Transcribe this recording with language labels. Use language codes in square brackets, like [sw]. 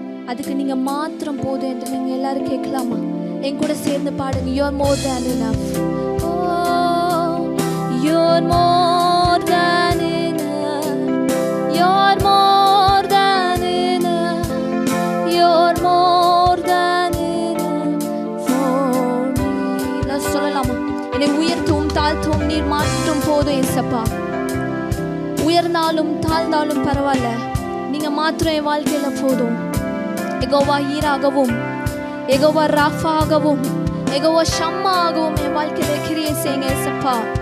[ta] அதுக்கு நீங்க மாத்திரம் போதும் என்று நீங்க எல்லாரும் கேட்கலாமா? என் கூட சேர்ந்து பாடுங்க. [en] You're more than enough. Oh, you're more than enough. You're more than enough. You're more than enough for me. [ta] நான் சொல்லலாமா? என்னை உயர்த்தும் தாழ்த்தும் நீர் மாற்றும் போதும் ஏசப்பா. உயர்ந்தாலும் தாழ்ந்தாலும் பரவாயில்ல, நீங்க மாத்திரம் என் வாழ்க்கையில போதும். யெகோவா ஈராகவும், யெகோவா ராஃபாகவும், யெகோவா ஷம்மாகவும் என் வாழ்க்கையில கிரியை செய்யுங்க ஏசப்பா.